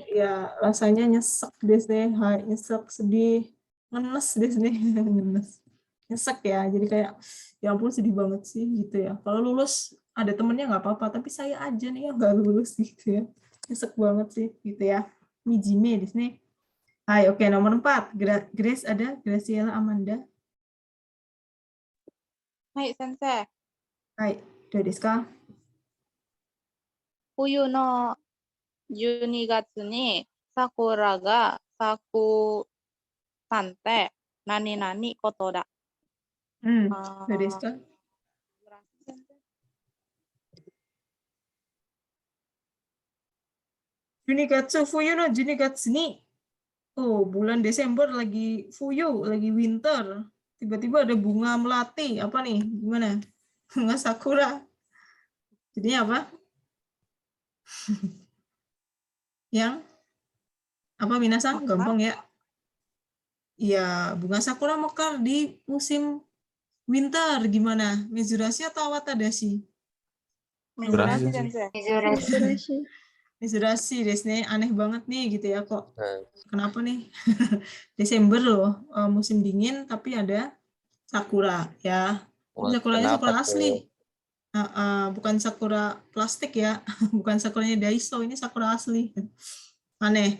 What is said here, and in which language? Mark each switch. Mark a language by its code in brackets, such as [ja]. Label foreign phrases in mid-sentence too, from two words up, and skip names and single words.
[id] ya, rasanya nyesek deh, nyesek, sedih, ngenes deh, ngenes, nyesek ya. Jadi kayak ya ampun sedih banget sih gitu ya. Kalau lulus ada temennya nggak apa-apa, tapi saya aja nih yang nggak lulus gitu ya. Nyesek banget sih gitu ya. Mijime di sini. Hai, oke, nomor 4. Grace ada, Graciela Amanda. [ja] はい、先生。 [id] Hai, udah [ja] ですか? 冬の12月に桜が咲くなんて何々ことだ。 [id] Udah [ja] ですか? 十二月冬の十二月に. [id] Oh, bulan Desember lagi Fuyu, lagi winter. Tiba-tiba ada bunga melati. Apa nih? Gimana? Bunga sakura. Jadinya apa? Yang? Apa minasan? Gampang ya. Iya, bunga sakura mekar di musim winter. Gimana? [ja] 珍しい atau 慌ただしい? 珍しい、先生. 珍しいですね, [id] aneh banget nih gitu ya kok. Kenapa nih? Desember loh, musim dingin tapi ada sakura ya. Sakuranya sakura asli. Bukan sakura plastik ya. Bukan sakuranya Daiso, ini sakura asli. Aneh.